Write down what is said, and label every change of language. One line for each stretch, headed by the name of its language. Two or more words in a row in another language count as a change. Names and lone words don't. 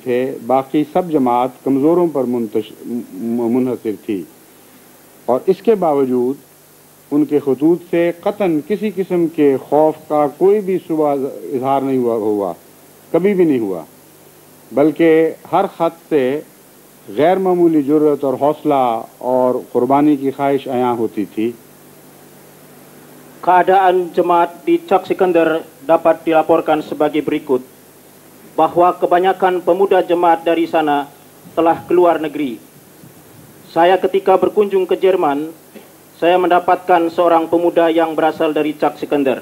Urdu: تھے، باقی سب جماعت کمزوروں پر منحصر تھی، اور اس کے باوجود ان کے خطوط سے قطعاً کسی قسم کے خوف کا کوئی بھی صبح اظہار نہیں ہوا، کبھی بھی نہیں ہوا، بلکہ ہر خط سے غیر معمولی جرأت اور حوصلہ اور قربانی کی خواہش عیاں ہوتی تھی۔
Indonesian: Keadaan jemaat di Cak Sikandar dapat dilaporkan sebagai berikut, bahwa kebanyakan pemuda jemaat dari sana telah keluar negeri. Saya ketika berkunjung ke Jerman, saya mendapatkan seorang pemuda yang berasal dari Cak Sikandar.